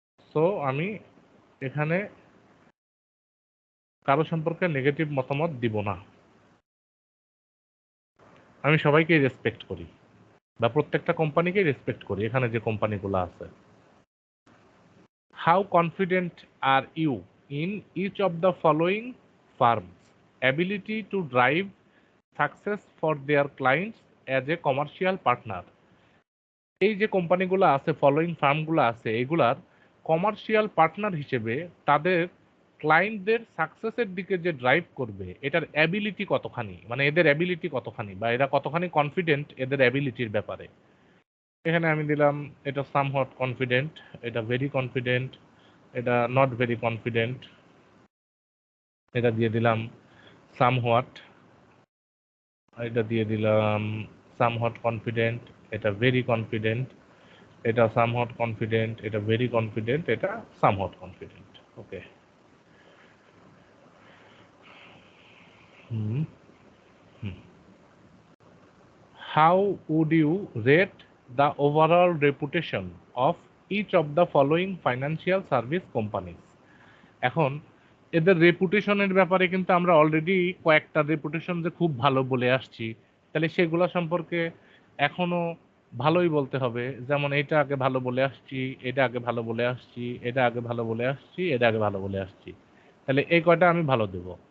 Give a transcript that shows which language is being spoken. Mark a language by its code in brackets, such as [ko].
[bn] So আমি এখানে কারো সম্পর্কে নেগেটিভ মতামত দিব না। আমি সবাইকেই রেসপেক্ট করি বা প্রত্যেকটা কোম্পানিকেই রেসপেক্ট করি, এখানে যে কোম্পানিগুলো আছে। [en] How confident are you in each of the following firms' ability to drive success for their clients as a commercial partner? [bn] এই যে কোম্পানিগুলো আছে, ফলোইং ফার্মগুলো আছে, এগুলার কমার্শিয়াল পার্টনার হিসেবে তাদের ক্লায়েন্টদের সাকসেসের দিকে যে ড্রাইভ করবে, এটার অ্যাবিলিটি কতখানি, মানে এদের অ্যাবিলিটি কতখানি, বা এরা কতখানি কনফিডেন্ট এদের অ্যাবিলিটির ব্যাপারে। এখানে আমি দিলাম এটা সামহট কনফিডেন্ট, এটা ভেরি কনফিডেন্ট, এটা নট ভেরি কনফিডেন্ট, এটা দিয়ে দিলাম সামহট, এটা দিয়ে দিলাম সামহট কনফিডেন্ট, এটা ভেরি কনফিডেন্ট, এটা সামহট কনফিডেন্ট, এটা ভেরি কনফিডেন্ট, এটা সামহট confident. Okay. [en] How would you rate the overall reputation of each of the following financial service companies? [bn] এখন এদের রেপুটেশনের ব্যাপারে কিন্তু আমরা অলরেডি কয়েকটা রেপুটেশন যে খুব ভালো বলে আসছি, তাহলে সেগুলো সম্পর্কে এখনো ভালোই বলতে হবে। যেমন এটা আগে ভালো বলে আসছি, এটা আগে ভালো বলে আসছি, এটা আগে ভালো বলে আসছি, এটা আগে ভালো বলে আসছি, তাহলে এই কয়টা আমি ভালো দেব।